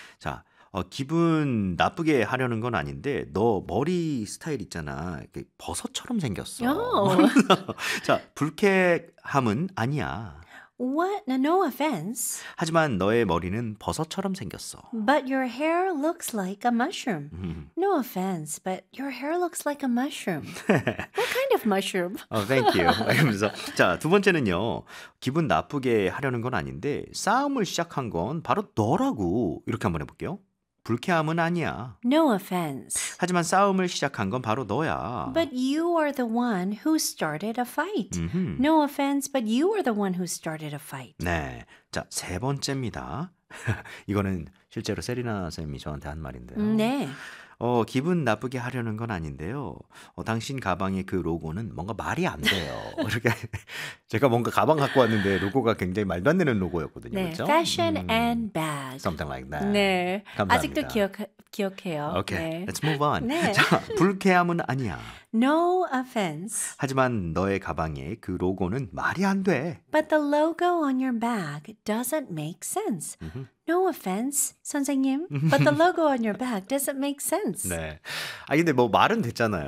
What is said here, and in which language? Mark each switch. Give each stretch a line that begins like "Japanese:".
Korean: 자, 기분 나쁘게 하려는 건 아닌데 너 머리 스타일 있잖아. 버섯처럼 생겼어. 자, 불쾌함은 아니야.
English: What? No, no offense.
Korean: 하지만 너의 머리는 버섯처럼 생겼어.
English: But your hair looks like a mushroom. No offense, but your hair looks like a mushroom. What kind of mushroom? Oh, thank you. 자, 두 번째는요.
Korean: 기분 나쁘게 하려는 건 아닌데 싸움을 시작한 건 바로 너라고. 이렇게 한번 해볼게요. 불쾌함은 아니야.
English: No offense.
Korean: 하지만 싸움을 시작한 건 바로 너야.
English: But you are the one who started a fight. Mm-hmm. No offense, but you are the one who started a fight.
Korean: 네. 자, 세 번째입니다. 이거는 실제로 세리나 쌤이 저한테 한 말인데요. 네. 기분 나쁘게 하려는 건 아닌데요. 당신 가방의 그 로고는 뭔가 말이 안 돼요. 이렇게 제가 뭔가 가방 갖고 왔는데 로고가 굉장히 말도 안 되는 로고였거든요. 네, 그렇죠?
English: fashion and bad. Something like that.
Korean: 네, 감사합니다. 아직도 기억해요.
English: Okay, let's move on.
Korean: 네. 자, 불쾌함은 아니야.
English: No offense.
Korean: 하지만 너의 가방에 그 로고는 말이 안 돼.
English: But the logo on your bag doesn't make sense. No offense, 선생님. But the logo on your bag doesn't make sense.
Korean: 네. 근데 뭐 말은 됐잖아요.